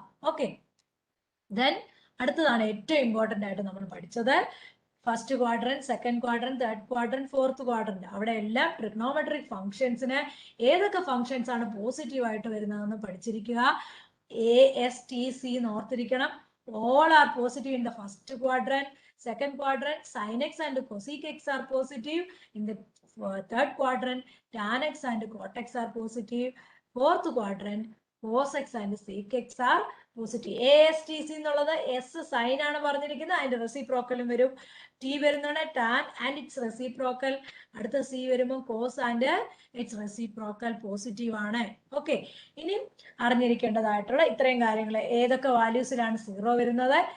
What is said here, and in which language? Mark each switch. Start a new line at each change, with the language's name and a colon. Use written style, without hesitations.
Malayalam: Okay, then അടുത്തതാണ് ഏറ്റവും important ആയിട്ട് നമ്മൾ പഠിച്ചത് first quadrant, second quadrant, third quadrant, fourth quadrant. അവിടെ എല്ലാം ട്രിഗ്നോമെട്രിക് ഫംഗ്ഷൻസിന് ഏതൊക്കെ ഫംഗ്ഷൻസ് ആണ് പോസിറ്റീവ് ആയിട്ട് വരുന്നതെന്ന് പഠിച്ചിരിക്കുക. ASTC ഓർത്തിരിക്കണം.
English: All are positive in the first quadrant. Second quadrant, sin x and cosec x are positive. In the third quadrant, tan x and cot x are positive. Fourth quadrant, cos x and sec x are positive.
Malayalam: ASTC എന്നുള്ളത് S sign ആണ് പറഞ്ഞിരിക്കുന്നത്, അതിന്റെ റെസിപ്രോക്കലും വരും. T വരുന്നതാണ്
English: Tan and its reciprocal.
Malayalam: അടുത്ത C വരുമ്പോൾ
English: cos and its reciprocal
Malayalam: positive ആണ്. Okay, ഇനി അറിഞ്ഞിരിക്കേണ്ടതായിട്ടുള്ള ഇത്രയും കാര്യങ്ങൾ. ഏതൊക്കെ വാല്യൂസിലാണ് 0 വരുന്നത്?